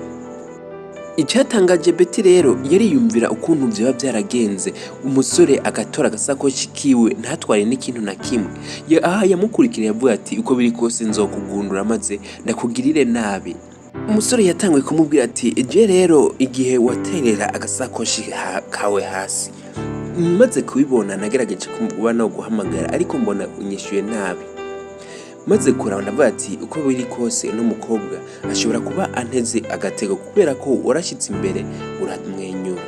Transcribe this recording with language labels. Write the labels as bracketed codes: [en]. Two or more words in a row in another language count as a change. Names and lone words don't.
[rn] Icyatangaje Betty rero yariyumvira ukuntu byaba byaragenze, umusore agatora agasakoshi kiwe ntatware n'ikintu na kimwe. Yamukurikira yavuga ati uko biri kose nzokugundura maze ndakugirire nabi. Umusore yatanguye kumubwira ati je rero igihe waterera agasakoshi kawe hasi maze kubibona nagerageje kuba no guhamagara ariko mbona unyishyuye nabi. Maze kurabona ndavuga ati uko biri kose n'umukobwa ashobora kuba anteze agatego kubera ko warashyitse imbere uramwenyura.